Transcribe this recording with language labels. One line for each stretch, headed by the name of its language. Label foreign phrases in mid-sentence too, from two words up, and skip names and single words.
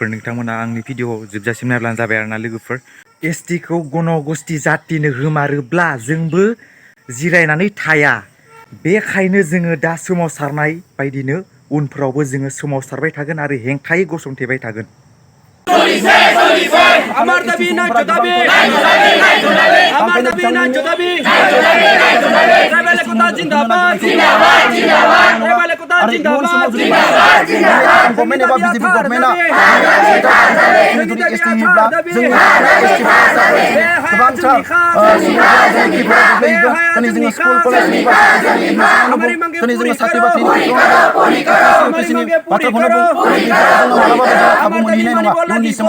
Bodo: नोंथांमोना आंनि भिडिअ जोबजासिम नायब्लानो जाबाय आरोना लोगोफोर। एसटिखौ गणगोष्ठी जातिनो होमारोब्ला जोंबो जिरायनानै थाया। बेखायनो जोङो दा सोमावसारनाय बायदिनो उनफ्रावबो जोङो सोमावसारबाय थागोन आरो हेंथायै गसंथेबाय थागोन।
Bangla: আমার দাবি ন্যায্য দাবি আমার দাবি ন্যায্য দাবি ট্রাইবাল একতা জিন্দাবাদ জিন্দাবাদ জিন্দাবাদ ট্রাইবাল একতা জিন্দাবাদ জিন্দাবাদ জিন্দাবাদ
Bodo: गभर्नमेन्ट एबा बिजेपि गभर्नमेन्टआ जुदि एसटि होयोब्ला जोंनि गोबांथार सुबुंफोरा जोंनि खैफोदाव गोग्लैहैगोन। दिनै जोङो स्कुल कलेज दिनै जोङो साख्रि बाख्रिनि एपिएससिनि बाथ्राखौनो बुं, जोङो मालाबाबो जोङो खाबु मोनहैनाय नङा उननि समाव।